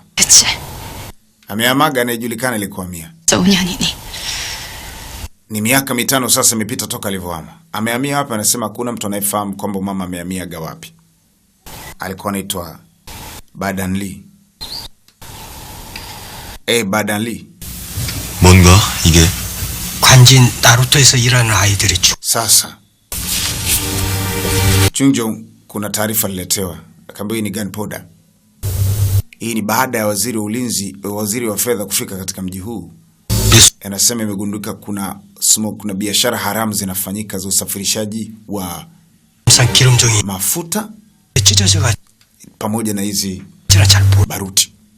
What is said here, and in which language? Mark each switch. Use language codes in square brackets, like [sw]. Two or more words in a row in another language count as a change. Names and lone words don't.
[sw] Ameamaga, anajulikana ilikuwa Mia. Ni miaka 5 sasa imepita toka alivyohama. Amehamia hapa, anasema hakuna mtu anayefahamu kwamba mama amehamiaga wapi. Alikuwa anaitwa Badan Lee. Badan Lee. [ko] 뭔가 이게 관진 나루토에서 일하는 아이들이죠. [sw] Sasa Chungjong kuna taarifa liletewa. Akaambiwa ni gunpowder. Hii ni baada ya waziri wa ulinzi, waziri wa fedha kufika katika mji huu. Anasema imegunduka kuna biashara haramu zinafanyika za usafirishaji wa mafuta pamoja na hizi baruti.